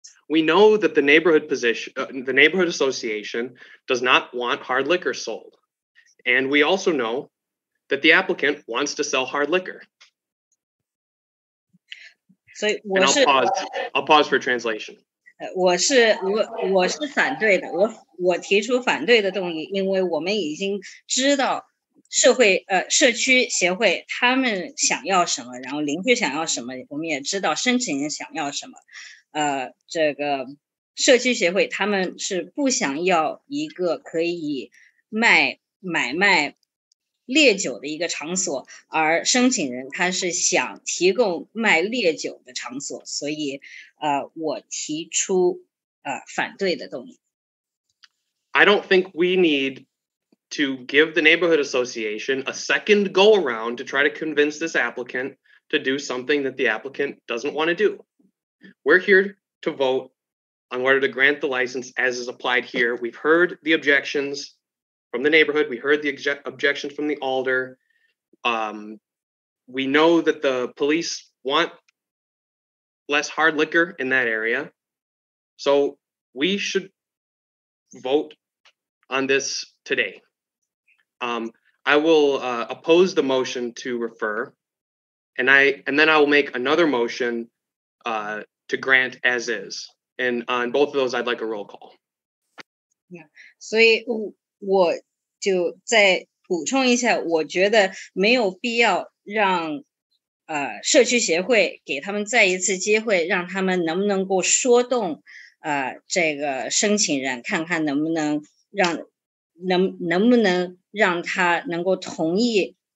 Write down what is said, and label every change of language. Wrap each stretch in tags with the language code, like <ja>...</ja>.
<en>We know that the neighborhood association does not want hard liquor sold. And we also know that the applicant wants to sell hard liquor.</en> <zh>所以</zh> <en>And I'll pause for translation.</en> <zh>我是反对的，我提出反对的动议，因为我们已经知道社区协会他们想要什么，然后邻居想要什么，我们也知道申请人想要什么。这个社区协会他们是不想要一个可以买卖烈酒的一个场所，而申请人他是想提供卖烈酒的场所，所以我提出反对的动议。</zh> <en>I don't think we need to give the neighborhood association a second go around to try to convince this applicant to do something that the applicant doesn't want to do. We're here to vote on whether to grant the license as is applied here. We've heard the objections from the neighborhood. We heard the objections from the alder. We know that the police want less hard liquor in that area. So we should vote on this today. I will oppose the motion to refer, and then I will make another motion to grant as is. And on both of those, I'd like a roll call.</en> <zh>所以我就再补充一下，我觉得没有必要让社区协会给他们再一次机会，让他们能不能够说动这个申请人，看看能不能让他能够同意</zh>